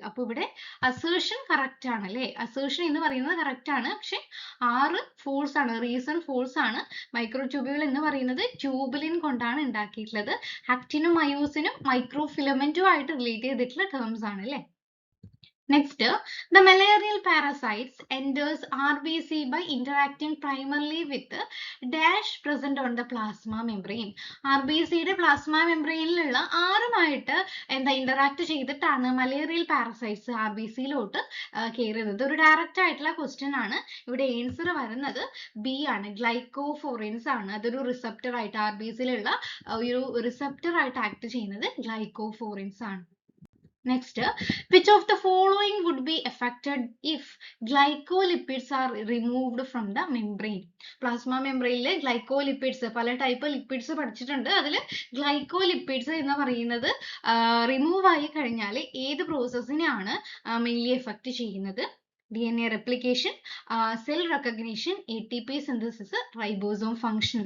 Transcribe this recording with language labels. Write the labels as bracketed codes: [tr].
[ml] അപ്പൊ ഇവിടെ assertion correct ആണ് അല്ലെ? അസേർഷൻ എന്ന് പറയുന്നത് കറക്റ്റ് ആണ്. പക്ഷെ 6 ഫോൾസ് ആണ്. റീസൺ ഫോൾസ് ആണ്. മൈക്രോട്യൂബ്യൂൾ എന്ന് പറയുന്നത് ട്യൂബുലിൻ കൊണ്ടാണ് ഉണ്ടാക്കിയിട്ടുള്ളത്. ആക്റ്റിനും മയോസിനും മൈക്രോഫിലമെന്റും ആയിട്ട് റിലേറ്റ് ചെയ്തിട്ടുള്ള ടേംസ് ആണ് അല്ലെ? [en] Next, the malarial parasites enters RBC by interacting primarily with the dash present on the plasma membrane. [ml] RBCയുടെ plasma membraneലുള്ള ആരുമായിട്ട് എന്താ ഇന്ററാക്ട് ചെയ്തിട്ടാണ് മലേറിയൽ പാരസൈറ്റ്സ് RBCയിലോട്ട് കയറുന്നത്. ഒരു ഡയറക്റ്റ് ആയിട്ടുള്ള ക്വസ്റ്റ്യൻ ആണ്. ഇവിടെ ആൻസർ വരുന്നത് ബി ആണ്. ഗ്ലൈക്കോഫോറിൻസ് ആണ്. അതൊരു റിസപ്റ്റർ ആയിട്ട് RBCയിലുള്ള ഒരു റിസപ്റ്റർ ആയിട്ട് ആക്ട് ചെയ്യുന്നത് ഗ്ലൈക്കോഫോറിൻസ് ആണ്. [en] Next, which of the following would be affected if glycolipids are removed from the membrane? [ml] Plasma membrane glycolipids, പല ടൈപ്പ് ലിപ്പിഡ്സ് പഠിച്ചിട്ടുണ്ട്. അതിൽ ഗ്ലൈക്കോലിപ്പിഡ്സ് എന്ന് പറയുന്നത് റിമൂവ് ആയി കഴിഞ്ഞാൽ ഏത് പ്രോസസ്സിനെയാണ് മെയിൻലി എഫക്ട് ചെയ്യുന്നത്? [en] DNA replication, cell recognition, ATP synthesis, ribosome function.